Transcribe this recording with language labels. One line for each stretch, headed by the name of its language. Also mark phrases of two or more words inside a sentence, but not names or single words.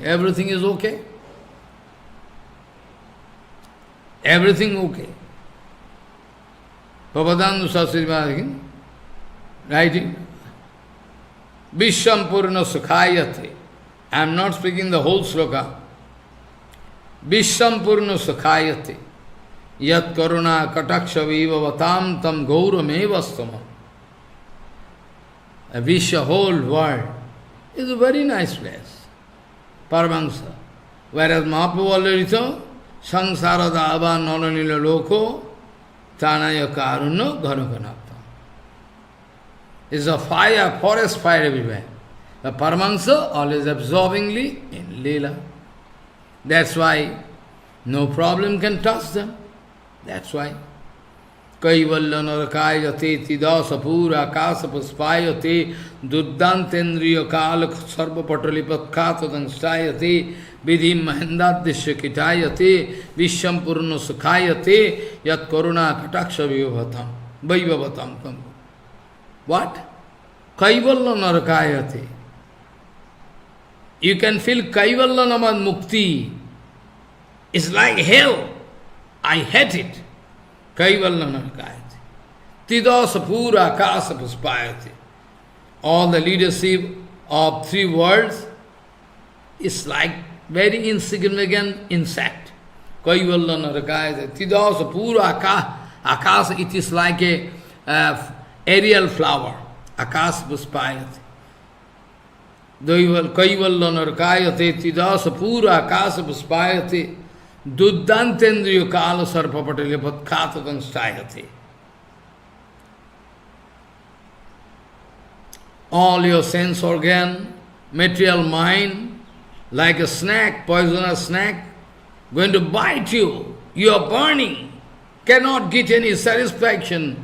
English: Everything is okay. Everything okay. Prabhupada Sastri Maharaj writing,
Sanskrit: विश्वं पूर्ण सुखायते.
English: I am not speaking the whole sloka.
Sanskrit: विश्वं पूर्ण सुखायते. यत् कारुण्य कटाक्ष वैभववतां तं गौरमेव स्तुमः.
English: A Vishwa, whole world, is a very nice place. Paramahamsa. Whereas Mahaprabhu already told,
Sanskrit: संसार दावानल लीढ लोक त्राणाय कारुण्य घनाघनत्वम्.
English: It's a fire, forest fire everywhere. The Paramahamsa always absorbingly in Leela. That's why no problem can touch them. That's why.
Sanskrit: कैवल्यं नरकायते त्रिदश पुर आकाश पुष्पायते दुर्दान्तेन्द्रिय काल सर्प पटली प्रोत्खातदंष्ट्रायते विधिर् महेन्द्रादिश्च कीटायते विश्वं पूर्ण सुखायते यत् कारुण्य कटाक्ष वैभववताम्. What? कैवल्यं नरकायते.
English: You can feel
Sanskrit: कैवल्यं नाम मुक्ति.
English: It's like hell. I hate it.
Sanskrit: कैवल्यं नरकायते. त्रिदश पुर आकाश पुष्पायते.
English: All the leadership of three worlds is like very insignificant insect.
Sanskrit: कैवल्यं नरकायते। त्रिदश पुर आकाश,
English: it is like a aerial flower.
Sanskrit: आकाश पुष्पायते। कैवल्यं नरकायते. त्रिदश पुर आकाश पुष्पायते। दुर्दान्तेन्द्रिय काल सर्पपटली प्रोत्खातदंष्ट्रायते.
English: All your sense organ, material mind, like a snake, poisonous snake, going to bite you. You are burning, cannot get any satisfaction.